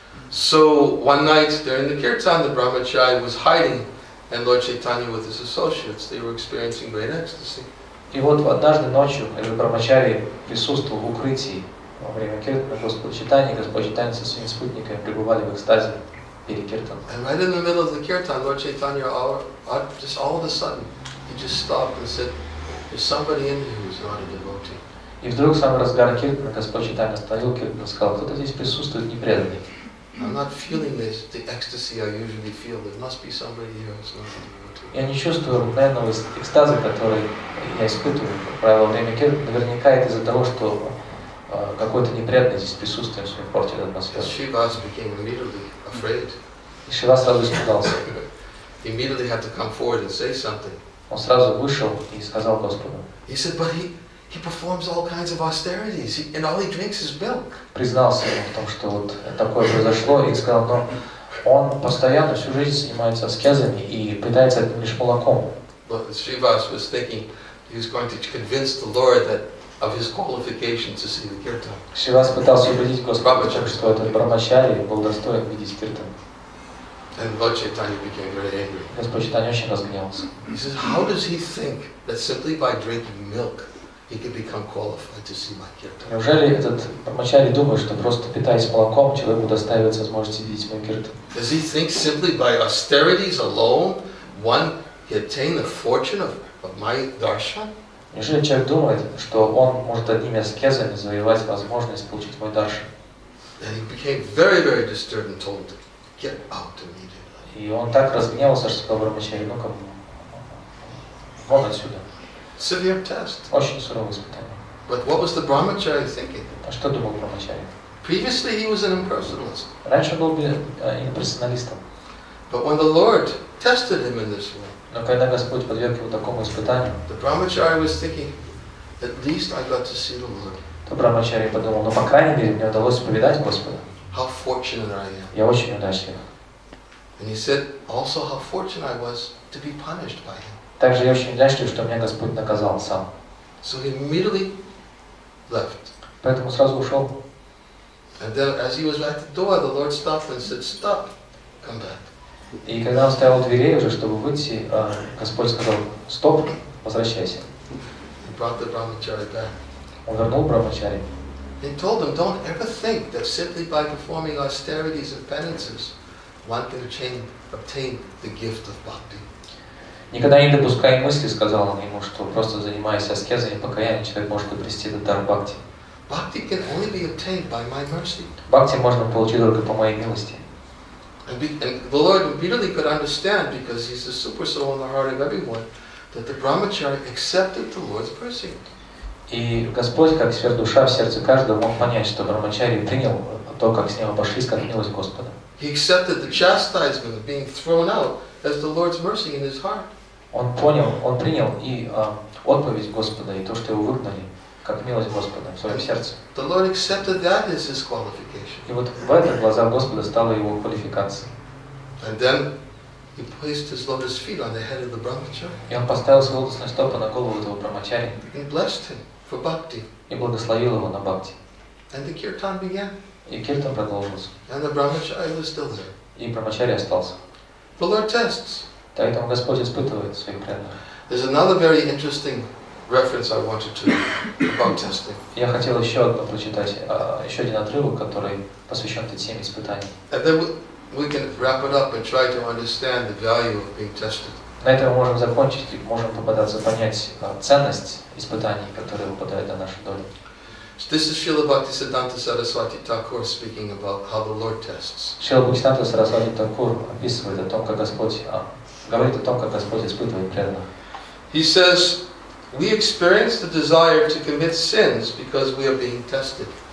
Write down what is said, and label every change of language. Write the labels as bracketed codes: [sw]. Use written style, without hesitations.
[en] So one night during the kirtan, the brahmachari was hiding, and Lord Chaitanya with his associates, they were experiencing great ecstasy. [ru] И вот однажды ночью этот Брамачари присутствовал в укрытии во время киртана Господа Чайтаньи, Господь Чайтанья со своими спутниками пребывали в экстазе перед киртаном. [en] And right in the middle of the kirtan, Lord Chaitanya, just all of a sudden, he just stopped and said, "There's somebody in here who's not a devotee." [ru] И вдруг в самый разгар киртана Господь Чайтанья остановил киртан и сказал, кто-то здесь присутствует непреданный. [en] I'm not feeling the ecstasy I usually feel. There must be somebody here who's not a devotee. [ru] Я не чувствую обыкновенного экстаза, который я испытываю, как правило, во время киртана. Наверняка это из-за того, что какой-то неприятный здесь присутствием своим портит атмосферу. [en] Srivas became immediately afraid. [ru] И Шива сразу испугался. [en] He immediately had to come forward and say something. [ru] Он сразу вышел и сказал Господу. [en] He said, but he performs all kinds of austerities, and all he drinks is milk. [ru] Признался ему в том, что вот такое произошло, и сказал, но он постоянно всю жизнь занимается аскезами и питается одним лишь молоком. [en] But Srivas was thinking he was going to convince the Lord that of his qualification to see the kirtan. [ru] Шивас пытался убедить Господа, что этот Брамачари был достоин видеть киртан. [en] And Lord Chaitanya became very angry. [ru] Господь Чайтанья очень разгневался. [en] He says, how does he think that simply by drinking milk he could become qualified to see my kirtan? [ru] Неужели этот Брамачари думает, что просто питаясь молоком, человеку доставится возможность видеть мой киртан? [en] Does he think simply by austerities alone one can attain the fortune of my darshan? [ru] Неужели человек думает, что он может одними аскезами завоевать возможность получить мой даршан? [en] And he became very, very disturbed and told him to get out immediately. [ru] И он так разгневался, что сказал Брамачари, ну-ка, вон отсюда. [en] Severe test. [ru] Очень суровое испытание. [en] But what was the brahmachari thinking? [ru] А что думал Брамачари? [en] Previously he was an impersonalist. [ru] Раньше он был имперсоналистом. [en] But when the Lord tested him in this way, [ru] Но когда Господь подверг его такому испытанию, [en] the brahmachari was thinking, at least I got to see the Lord. [ru] то Брамачари подумал, ну, по крайней мере, мне удалось повидать Господа. [en] How fortunate I am. [ru] Я очень удачлив. [en] And he said also how fortunate I was to be punished by him. [ru] Также я очень удачлив, что меня Господь наказал сам. [en] So he immediately left. [ru] Поэтому сразу ушел. [en] And then as he was at the door, the Lord stopped and said, stop, come back. [ru] И когда он стоял у дверей уже, чтобы выйти, Господь сказал, стоп, возвращайся. [en] He brought the brahmachari back. [ru] Он вернул Брамачари. [en] He told him, don't ever think that simply by performing austerities and penances, one can obtain the gift of bhakti. [ru] Никогда не допускай мысли, сказал он ему, что просто занимаясь аскезами и покаянием, человек может обрести этот дар бхакти. [en] Bhakti can only be obtained by my mercy. [ru] Бхакти можно получить только по моей милости. [en] And the Lord immediately could understand, because He's the super soul in the heart of everyone, that the brahmachari accepted the Lord's mercy. [ru] И Господь, как сверхдуша в сердце каждого, мог понять, что Брамачари принял то, как с ним обошлись, как милость Господа. [en] He accepted the chastisement of being thrown out as the Lord's mercy in his heart. [ru] Он принял и отповедь Господа, и то, что его выгнали, как милость Господа в своем сердце. [en] The Lord accepted that as his qualification. [ru] И вот в это глаза Господа стала его квалификацией. [en] And then he placed his lotus feet on the head of the brahmachari. [ru] И он поставил свои лотосные стопы на голову этого Брамачари [en] He blessed him for bhakti. [ru] и благословил его на бхакти. [en] And the kirtan began. [ru] И киртан продолжился. [en] And the brahmachari was still there. [ru] И Брамачари остался. [en] The Lord tests. [ru] Поэтому Господь испытывает своих преданных. [en] There's another very interesting reference I wanted to about testing. [ru] Я хотел еще прочитать, еще один отрывок, который посвящен этой теме испытаний. [en] And then we can wrap it up and try to understand the value of being tested. [ru] На этом мы можем закончить и можем попытаться понять ценность испытаний, которые выпадают на нашу долю. [en] This is Srila Bhaktisiddhanta Saraswati Thakur speaking about how the Lord tests. [ru] Шрила Бхактивиданта Сарасвати Такур описывает о том, как Господь, говорит о том, как Господь испытывает преданных. [en] He says, we experience the desire to commit sins because we are being tested.